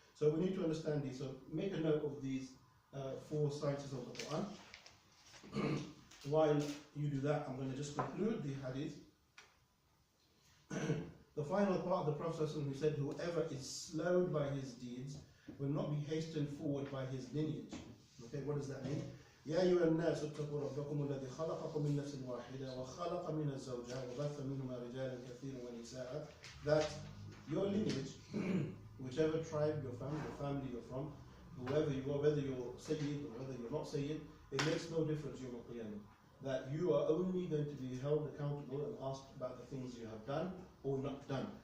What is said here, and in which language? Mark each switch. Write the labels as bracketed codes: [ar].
[en] So we need to understand these. So make a note of these 4 sciences of the Quran. While you do that, I'm going to just conclude the hadith. The final part of the Prophet who said, whoever is slowed by his deeds will not be hastened forward by his lineage. Okay, what does that mean? [ar] يا أيها الناس اتقوا ربكم الذي خلقكم من نفس واحدة وخلق منها زوجها وبث منهما رجالا كثيرا ونساء. [en] That your lineage, whichever tribe your family you're from, whoever you are, whether you're Sayyid or whether you're not Sayyid, it makes no difference Yawm al-Qiyamah. That you are only going to be held accountable and asked about the things you have done or not done.